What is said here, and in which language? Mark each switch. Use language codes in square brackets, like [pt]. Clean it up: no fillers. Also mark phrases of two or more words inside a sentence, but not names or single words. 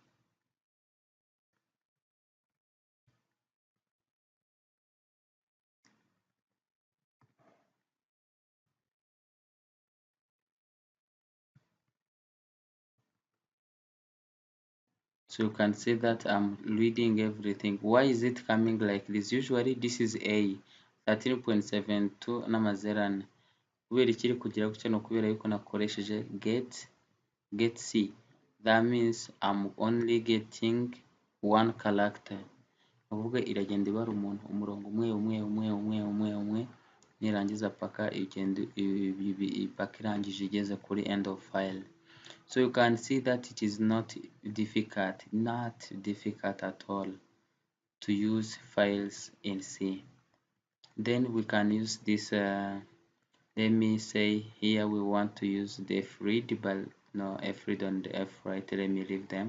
[en] So you can see that I'm reading everything. Why is it coming like this? Usually this is a 13.72 [rw] n'amazero ane. Kubera ikiri kugira gutya ni ukubera yuko nakoresheje get c. [en] That means I'm only getting one character. [rw] Uvuga iragenda ibara umurongo umwe nirangiza paka irangije igeze kuri [en] end of file. So you can see that it is not difficult at all to use files in C. Then we can use this, let me say here we want to use the freed, but no, freed and the right, let me leave them.